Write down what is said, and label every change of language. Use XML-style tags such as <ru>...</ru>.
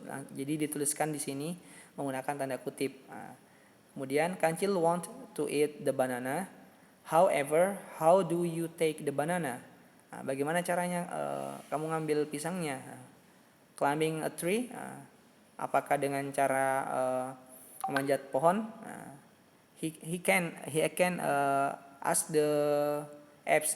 <id>Nah, jadi dituliskan di sini menggunakan tanda kutip. Nah, kemudian</id> <en>kancil want to eat the banana. However, how do you take the banana?</en> <id>Nah, bagaimana caranya kamu ngambil pisangnya?</id> <en>Climbing a tree?</en> <id>Apakah dengan cara memanjat pohon?</id> <en>He can ask the apes.</en>